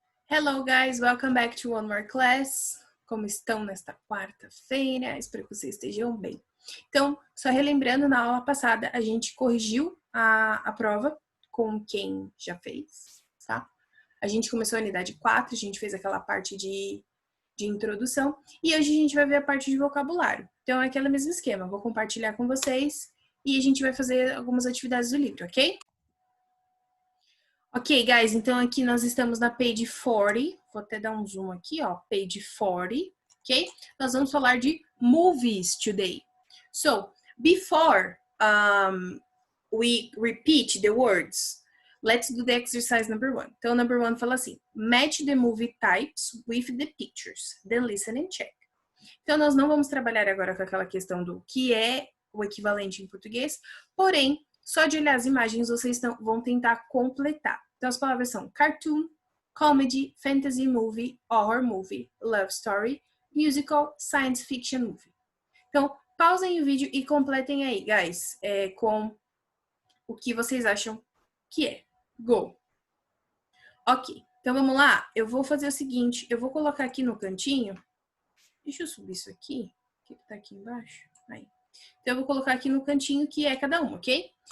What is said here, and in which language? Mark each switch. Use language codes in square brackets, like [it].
[en] Hello guys, welcome back to one more class. [pt] Como estão nesta quarta-feira? Espero que vocês estejam bem. Então, só relembrando, na aula passada a gente corrigiu a prova com quem já fez, tá? A gente começou a unidade 4, a gente fez aquela parte de introdução e hoje a gente vai ver a parte de vocabulário. Então, é aquele mesmo esquema, vou compartilhar com vocês e a gente vai fazer algumas atividades do livro, ok? Ok, guys, então aqui nós estamos na page 40, vou até dar um zoom aqui, ó, page 40, ok? [en] Nós vamos falar de movies today. So, before we repeat the words, let's do the exercise number 1. [pt] Então, number 1 fala assim, [en] match the movie types with the pictures, then listen and check. [pt] Então, nós não vamos trabalhar agora com aquela questão do que é o equivalente em português, porém, só de olhar as imagens, vocês vão tentar completar. Então, as palavras são cartoon, comedy, fantasy movie, horror movie, love story, musical, science fiction movie. Então, pausem o vídeo e completem aí, guys, com o que vocês acham que é. Go! Ok, então vamos lá. Eu vou fazer o seguinte, eu vou colocar aqui no cantinho. Deixa eu subir isso aqui. O que tá aqui embaixo? Aí. Então, eu vou colocar aqui no cantinho que é cada um, ok?